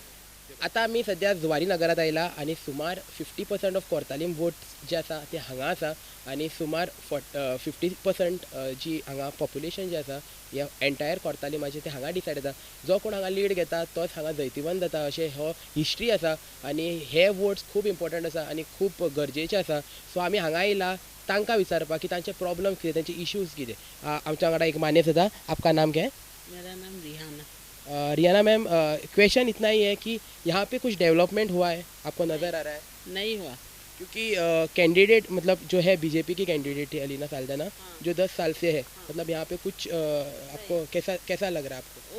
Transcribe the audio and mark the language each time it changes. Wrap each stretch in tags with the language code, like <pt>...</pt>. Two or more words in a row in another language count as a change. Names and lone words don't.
<kok>आता आमी सद्या जुवारी नगरात आयला आनी सुमार 50%</kok> <en>of Cortalim votes</en> <kok>जे आसा ते हांगा आसा आनी सुमार 50% जी हांगा पॉप्युलेशन जे आसा ह्या एंटायर कोर्तालीमाचे ते हांगा डिसायड जाता. जो कोण हांगा लीड घेता तोच हांगा जैतिवंत जाता, अशें हो हिस्ट्री आसा. आनी हे वोट्स खूब इम्पॉर्टंट आसा आनी खूब गरजेचे आसा. सो आमी हांगा आयला तांकां विचारपाक की तांचे प्रॉब्लम कितें, तांचे इश्यूज कितें. आमच्या वांगडा एक मानेस आसा.</kok> <hi>आपका नाम क्या है? मेरा नाम रिहाना. रियाना मैम, क्वेश्चन इतना ही है कि यहाँ पे कुछ डेवलपमेंट हुआ है, आपको नज़र आ रहा है? नहीं हुआ, क्योंकि कैंडिडेट मतलब जो है बीजेपी की कैंडिडेट है अलीना साल्दाना, जो 10 साल से है, मतलब यहाँ पे कुछ आपको कैसा लग रहा है आपको?</hi>